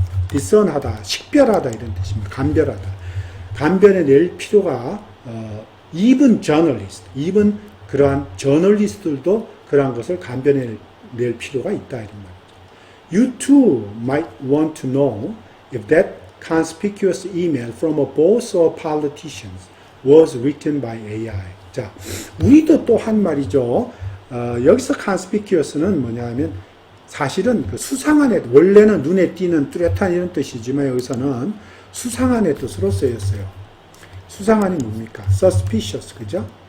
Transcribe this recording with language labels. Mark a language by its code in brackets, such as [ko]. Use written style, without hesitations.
[ko] discern하다, 식별하다 이런 뜻입니다. 감별하다. 감별해낼 필요가 [en] even journalist, [ko] even 그러한 저널리스트들도 그러한 것을 감별해낼 필요가 있다 이런 말이죠. [en] You too might want to know if that conspicuous email from a boss or politicians was written by AI. [ko] 자, 우리도 또 한 말이죠. 여기서 conspicuous는 뭐냐면 사실은 그 수상한의 원래는 눈에 띄는 뚜렷한 이런 뜻이지만 여기서는 수상한의 뜻으로 쓰였어요. 수상한이 뭡니까? suspicious, 그죠?